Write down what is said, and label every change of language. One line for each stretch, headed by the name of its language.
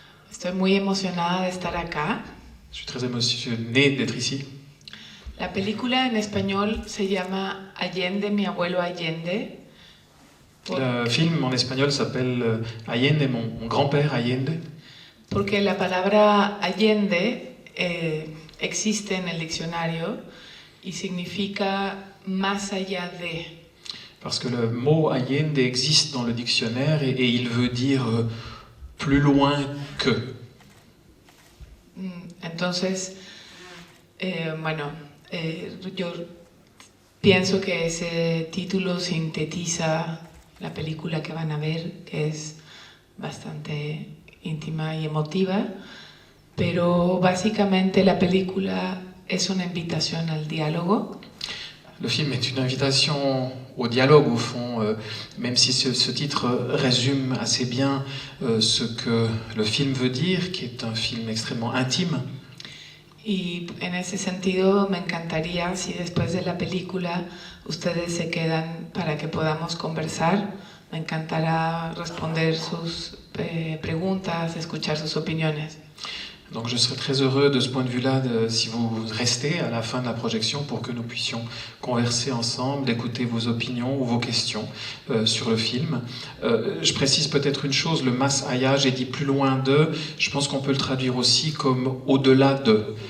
Spanish: Estoy muy emocionada de estar acá.
French: Je suis très émotionné d'être ici.
Spanish: La película en español se llama Allende, mi abuelo Allende.
French: Le film en espagnol s'appelle Allende, mon grand-père Allende.
Spanish: Porque la palabra Allende existe en el diccionario y significa más allá de.
French: Parce que le mot Allende existe dans le dictionnaire et il veut dire plus loin que.
Spanish: Entonces, yo pienso que ese título sintetiza la película que van a ver, que es bastante íntima y emotiva, pero básicamente la película es una invitación al diálogo.
French: Le film est une invitation au dialogue, au fond, même si ce titre résume assez bien ce que le film veut dire, qui est un film extrêmement intime.
Spanish: Y en ese sentido me encantaría si después de la película ustedes se quedan para que podamos conversar. Me encantará responder sus preguntas, escuchar sus opiniones.
French: Donc je serais très heureux de ce point de vue-là, si vous restez à la fin de la projection pour que nous puissions converser ensemble, d'écouter vos opinions ou vos questions sur le film. Je précise peut-être une chose, le más allá, j'ai dit plus loin de, je pense qu'on peut le traduire aussi comme au-delà de.